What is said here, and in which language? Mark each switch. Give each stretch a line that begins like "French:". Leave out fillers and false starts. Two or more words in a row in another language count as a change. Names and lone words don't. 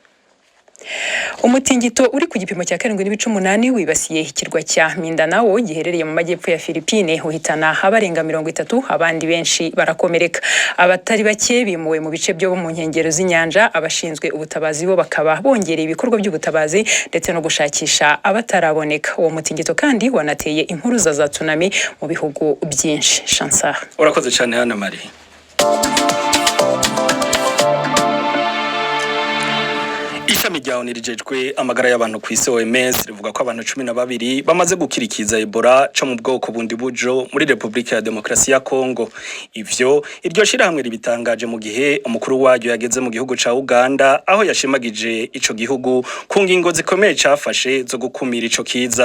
Kinyarwanda: Umutingito uri ku gipimo cya 7.8 wibasiye ikirwa cya Mindanao giherereye mu majyepfo ya Philippines, uhitana abarenga 30, abandi benshi barakomereka. Abatari bake bimuwe mu bice byo mu nkengero z'inyanja. Abashinzwe ubutabazi bo bakaba bongereye ibikorwa by'ubutabazi ndetse no gushakisha abataraboneka. Uwo mutingito kandi wanateye impuruza za tsunami mu bihugu byinshi. Chansar, urakoze cyane Anne Marie.
Rundi: Ishami rya ONU rijejwe amagara y'abantu ku isi OMS rivuga ko abantu 12 bamaze gukirikiza Ebola cyo mu bwoko bundi bujo muri Republika ya Demokarasi ya Kongo. Ivyo iryo shirahamwe ribitangaje mu gihe umukuru waryo yageze mu gihugu ca Uganda, aho yashimagije ico gihugu ku ngingo zikomeye cafashe zo gukumira ico kiza.